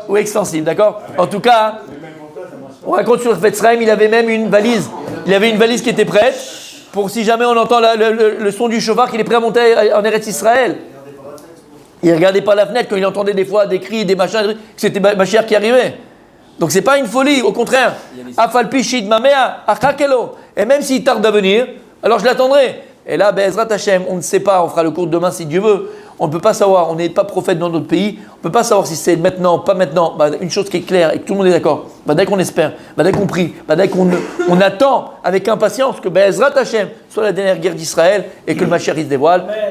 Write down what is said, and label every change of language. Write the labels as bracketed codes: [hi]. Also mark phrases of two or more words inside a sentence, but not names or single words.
[fr] Oui, extensible, d'accord? En tout cas, on raconte sur le Chafetz Chaim, il avait même une valise. Il avait une valise qui était prête pour si jamais on entend le son du shofar qu'il est prêt à monter en [he] ארץ ישראל. [fr] Il ne regardait pas la fenêtre quand il entendait des fois des cris, des machins, que c'était Mashiach qui arrivait. Donc c'est pas une folie, au contraire. [he] אף על פי שיתמהמה אחכה לו. [fr] Et même s'il tarde à venir, alors je l'attendrai. Et là, [he] בעזרת השם, [fr] on ne sait pas, on fera le cours demain si Dieu veut. On ne peut pas savoir, on n'est pas prophète dans notre pays, on ne peut pas savoir si c'est maintenant, pas maintenant. Bah, une chose qui est claire et que tout le monde est d'accord, bah, dès qu'on espère, bah, dès qu'on prie, bah, dès qu'on attend avec impatience que [he] בעזרת השם [fr] soit la dernière guerre d'Israël et que le Mashiach se dévoile.